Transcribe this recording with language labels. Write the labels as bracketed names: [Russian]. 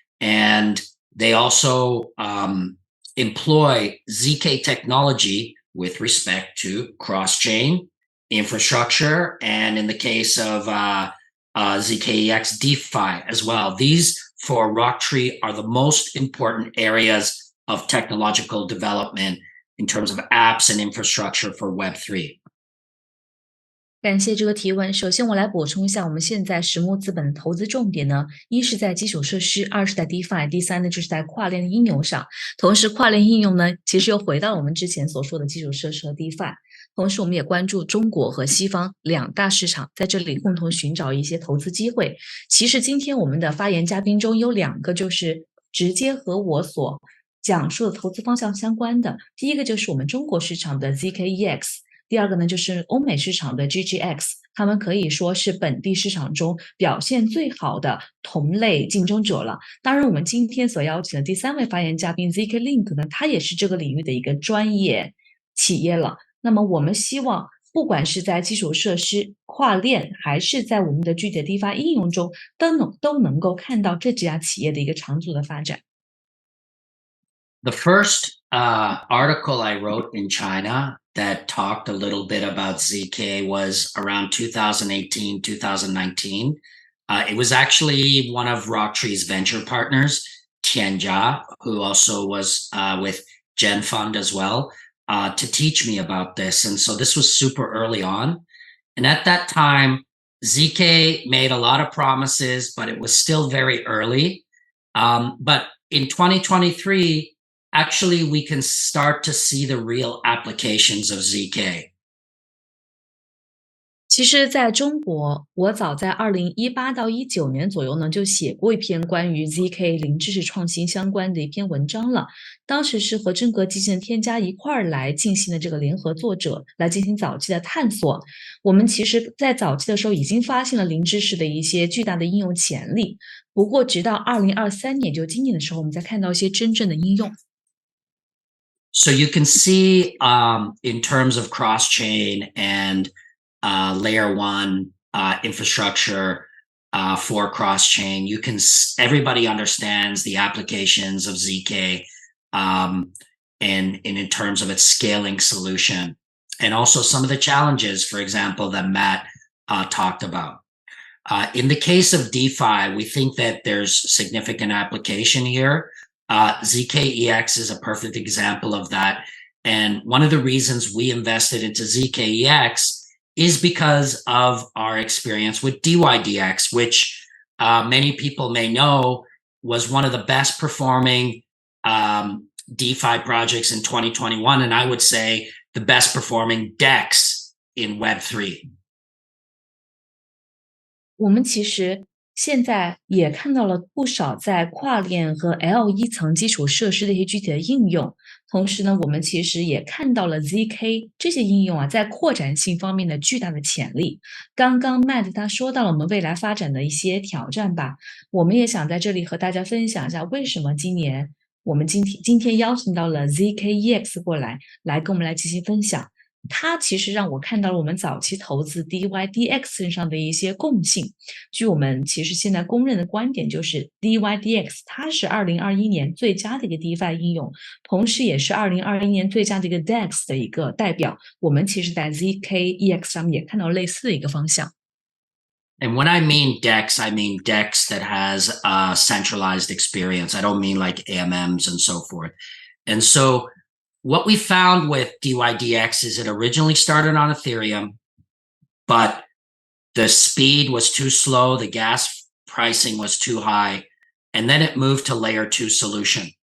[English] And they also employ ZK technology with respect to cross-chain infrastructure. And in the case of ZKEX, DeFi as well. These for RockTree are the most important areas of technological development in terms of apps and infrastructure for Web3. [Chinese] 感谢这个提问。首先，我来补充一下，我们现在石木资本的投资重点呢，一是在基础设施，二是在 DeFi， 第三呢就是在跨链的应用上。同时，跨链应用呢，其实又回到我们之前所说的基础设施和 DeFi。同时，我们也关注中国和西方两大市场，在这里共同寻找一些投资机会。其实，今天我们的发言嘉宾中有两个就是直接和我所讲述的投资方向相关的。第一个就是我们中国市场的 ZKEX。第二个呢，就是欧美市场的 GGX， 他们可以说是本地市场中表现最好的同类竞争者了。当然，我们今天所邀请的第三位发言嘉宾 zkLink 呢，它也是这个领域的一个专业企业了。那么，我们希望不管是在基础设施、跨链，还是在我们的具体的 DeFi 应用中，都能够看到这几家企业的一个长足的发展。 [English] The first article I wrote in China that talked a little bit about ZK was around 2018, 2019. It was actually one of RockTree's venture partners, Tianjia, who also was with Gen Fund as well, to teach me about this. And so this was super early on. And at that time, ZK made a lot of promises, but it was still very early. But in 2023, actually, we can start to see the real applications of ZK. [Chinese] 其实在中国，我早在2018到19年左右呢，就写过一篇关于 ZK 零知识创新相关的一篇文章了。当时是和真格基金的添加一块儿来进行的这个联合作者来进行早期的探索。我们其实在早期的时候已经发现了零知识的一些巨大的应用潜力。不过，直到2023年，就今年的时候，我们才看到一些真正的应用。 [English] So you can see in terms of cross-chain and layer one infrastructure for cross-chain, everybody understands the applications of ZK and in terms of its scaling solution, and also some of the challenges, for example, that Matt talked about. In the case of DeFi, we think that there's significant application here. ZKEX is a perfect example of that. And one of the reasons we invested into ZKEX is because of our experience with DYDX, which many people may know was one of the best performing DeFi projects in 2021. And I would say the best performing DEX in Web3. [Chinese] 我们其实现在也看到了不少在跨链和 L1 层基础设施的一些具体的应用，同时呢，我们其实也看到了 ZK 这些应用啊，在扩展性方面的巨大的潜力。刚刚 Matt 他说到了我们未来发展的一些挑战吧，我们也想在这里和大家分享一下，为什么今年我们今天邀请到了 ZKEX 过来跟我们来进行分享。它其实让我看到了我们早期投资 DYDX 身上的一些共性。据我们其实现在公认的观点，就是 DYDX 它是2021年最佳的一个 DeFi 应用，同时也是2021年最佳的一个 DEX 的一个代表。我们其实在 ZKEX 上面也看到类似的一个方向。 [English] And when I mean DEX, I mean DEX that has a centralized experience. I don't mean like AMMs and so forth. And so what we found with DYDX is it originally started on Ethereum, but the speed was too slow, the gas pricing was too high, and then it moved to layer 2 solution.